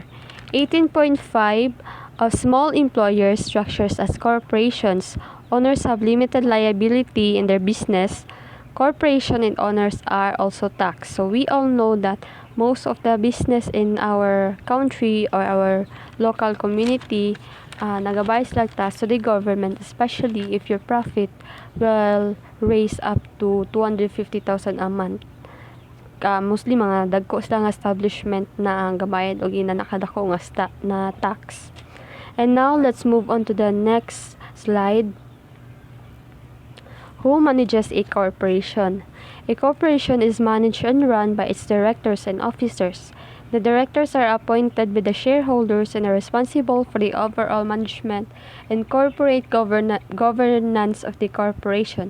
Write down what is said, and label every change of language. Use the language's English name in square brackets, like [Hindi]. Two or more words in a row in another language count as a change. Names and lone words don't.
[English] 18.5 of small employer structures as corporations. Owners have limited liability in their business. Corporation and owners are also taxed. So we all know that most of the business in our country or our local community [Cebuano] nagabayad sila [English] tax to the government, especially if your profit will raise up to 250,000 a month. [Cebuano] Mostly mga dagko sila nga establishment na ang gabayad og ina nakadako nga na tax. [English] And now let's move on to the next slide. Who manages a corporation? A corporation is managed and run by its directors and officers. The directors are appointed by the shareholders and are responsible for the overall management and corporate governance of the corporation.